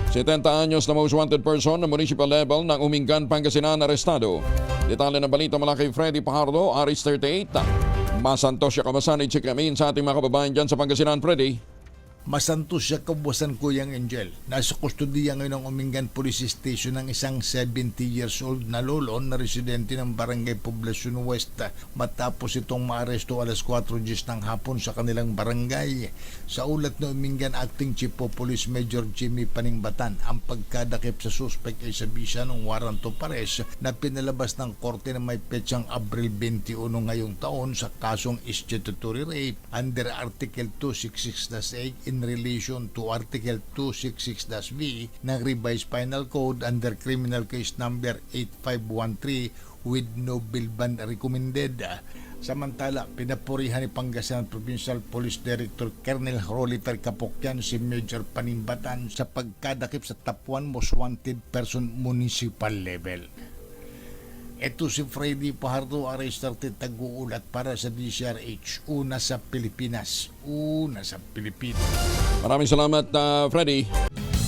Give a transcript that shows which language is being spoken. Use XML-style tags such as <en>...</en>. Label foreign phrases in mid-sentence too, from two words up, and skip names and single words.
<tl>70 anyos na</tl> <en>most wanted person</en> <tl>na</tl> <en>municipal level</en> <tl>ng Umingan, Pangasinan arestado. Detalye ng balita mula kay Freddy Pajardo, Aris 38.</tl> <pag>Masantos siya kamasan,</pag> <tl>i-check sa ating mga kababayan dyan sa Pangasinan, Freddy.</tl> <pag>Masantos siya kabuwasan</pag> <tl>Kuyang Angel. Nasa kustudiya ngayon ng Umingan Police Station ng isang</tl> <en>70 years old</en> <tl>na lolo na residente ng Barangay Poblacion West matapos itong maaresto alas 4:10 ng hapon sa kanilang barangay. Sa ulat ng Umingan</tl> <en>Acting Chief of Police</en> <tl>Major Jimmy Paningbatan, ang pagkadakip sa suspect ay sa bisa ng</tl> <en>warrant of arrest</en> <tl>na pinalabas ng korte na may petsang Abril 21 ngayong taon sa kasong</tl> <en>statutory rape under Article 266-8 in relation to Article 266-V</en> <tl>ng Revised Penal Code</tl> <en>under Criminal Case Number 8513 with no bail bond recommended.</en> <tl>Samantala, pinapurihan ni Pangasinan Provincial Police Director Colonel Roliter Capocyan si Major Paningbatan sa pagkadakip sa top 1</tl> <en>most wanted person municipal level.</en> <tl>Ito si Freddy Pajardo, Aris 30, tag-uulat para sa DCRH. Una sa Pilipinas. Maraming salamat, Freddy.</tl>